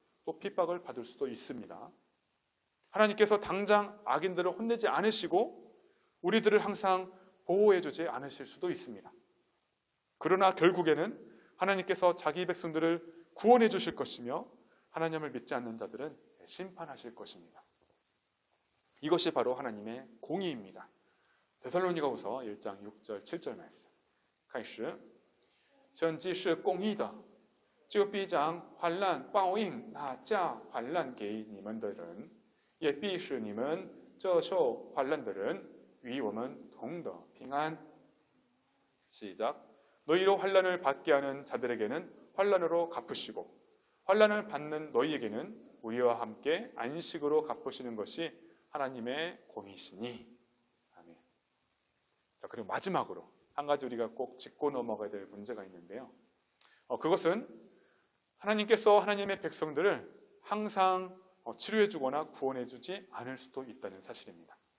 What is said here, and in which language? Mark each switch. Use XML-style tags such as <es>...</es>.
<ko>또 핍박을 받을 수도 있습니다. 하나님께서 당장 악인들을 혼내지 않으시고 우리들을 항상 보호해주지 않으실 수도 있습니다. 그러나 결국에는 하나님께서 자기 백성들을 구원해 주실 것이며 하나님을 믿지 않는 자들은 심판하실 것입니다. 이것이 바로 하나님의 공의입니다. 데살로니가후서 1장 6절 7절 말씀.</ko> <zh>开始神既是公义的，就必将患难报应那加患难给你们的人，也必使你们这受患难的人与我们同得平安。</zh> <ko>시작. 너희로 환난을 받게 하는 자들에게는 환난으로 갚으시고 환난을 받는 너희에게는 우리와 함께 안식으로 갚으시는 것이 하나님의 공이시니. 아멘. 자, 그리고 마지막으로 한 가지 우리가 꼭 짚고 넘어가야 될 문제가 있는데요. 그것은 하나님께서 하나님의 백성들을 항상 치료해주거나 구원해주지 않을 수도 있다는 사실입니다.</ko>